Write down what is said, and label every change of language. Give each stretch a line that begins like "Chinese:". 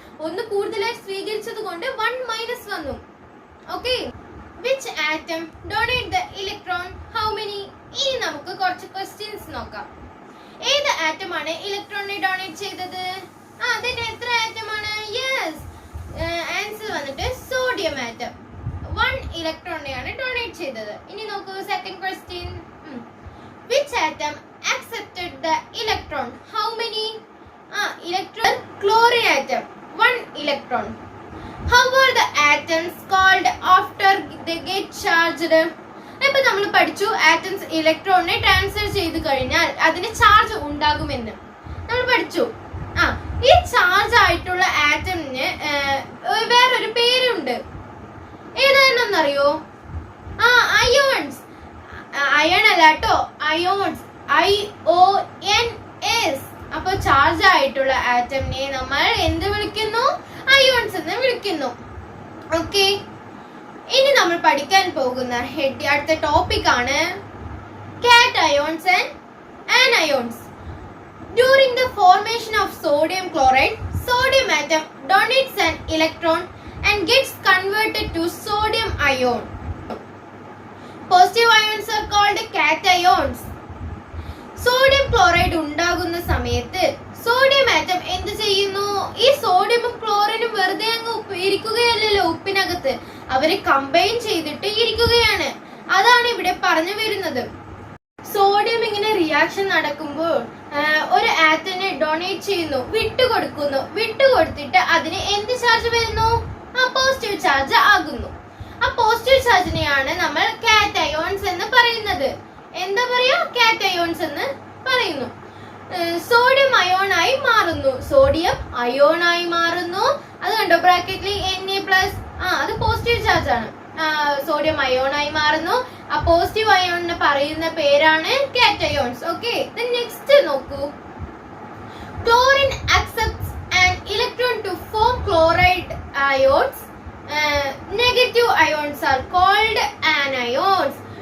Malayalam: ഒന്ന് കൂടുതലായി സ്വീകരിച്ചത് കൊണ്ട് 1- വന്നു.
English: Okay, which atom donate the electron? How many?
Malayalam: ഇനി നമുക്ക് കുറച്ച് ക്വസ്റ്റ്യൻസ് നോക്കാം. ഏത് ആറ്റം ആണ് ഇലക്ട്രോണിനെ ഡൊണേറ്റ് ചെയ്തത്? അതിന്റെ എത്ര ആറ്റം ആണ്? യെസ്, ആൻസർ വന്നിട്ട് സോഡിയം ആറ്റം 1 ഇലക്ട്രോണിനെയാണ് ഡൊണേറ്റ് ചെയ്തത്. ഇനി നോക്കൂ second question.
English: Which atom accepted the electron? How many? Electron. Chlorine atom 1 electron. How are the atoms called after they get charged?
Malayalam: ഇപ്പൊ നമ്മൾ പഠിച്ചു ആറ്റംസ് ഇലക്ട്രോണിനെ ട്രാൻസ്ഫർ ചെയ്ത് കഴിഞ്ഞാൽ അതിന് ചാർജ് ഉണ്ടാകുമെന്ന് നമ്മൾ പഠിച്ചു. ഈ ചാർജ് ആയിട്ടുള്ള ആറ്റമിന് വേറൊരു പേരുണ്ട്. ഏതാണെന്നറിയോ? അയോൺസ്. അയൺ അല്ല കേട്ടോ, അയോൺസ്. IONS. അപ്പൊ ചാർജ് ആയിട്ടുള്ള ആറ്റമിനെ നമ്മൾ എന്ത് വിളിക്കുന്നു? അയോൺസ് എന്ന് വിളിക്കുന്നു. ഓക്കെ, ഇനി നമ്മൾ പഠിക്കാൻ പോകുന്ന അടുത്ത ടോപ്പിക് ആണ് cations and anions.
English: During the formation of sodium chloride, sodium atom donates an electron and gets converted to sodium ion. Positive ions are called cations.
Malayalam: Sodium chloride ഉണ്ടാകുന്ന സമയത്ത് സോഡിയം ആറ്റം എന്ത് ചെയ്യുന്നു? ഈ സോഡിയമും ക്ലോറിനും വെറുതെ അങ്ങ് ഇരിക്കുകയല്ലല്ലോ ഉപ്പിനകത്ത്, അവരെ കമ്പൈൻ ചെയ്തിട്ട് ഇരിക്കുകയാണ്. അതാണ് ഇവിടെ പറഞ്ഞു വരുന്നത്. സോഡിയം ഇങ്ങനെ റിയാക്ഷൻ നടക്കുമ്പോൾ ഒരു ആറ്റമിനെ ഡൊണേറ്റ് ചെയ്യുന്നു, വിട്ടുകൊടുക്കുന്നു. വിട്ടുകൊടുത്തിട്ട് അതിന് എന്ത് ചാർജ് വരുന്നു? പോസിറ്റീവ് ചാർജ് ആകുന്നു. ആ പോസിറ്റീവ് ചാർജിനെയാണ് നമ്മൾ കാറ്റയോൺസ് എന്ന് പറയുന്നത്. എന്താ പറയാ? കാറ്റയോൺസ് എന്ന് പറയുന്നു. സോഡിയം അയോൺ ആയി മാറുന്നു. സോഡിയം അയോൺ ആയി മാറുന്നു. അത് കണ്ടോ ബ്രാക്കറ്റിൽ Na+. അത് പോസിറ്റീവ് ചാർജ് ആണ്. സോഡിയം അയോൺ ആയി മാറുന്നു. ആ പോസിറ്റീവ് അയോണിന് പറയുന്ന പേരാണ് കാറ്റയോൺസ്. ഓക്കെ, നെക്സ്റ്റ് നോക്കൂ.
English: Chlorine accepts an electron to form chloride ions. Negative ions are called anions.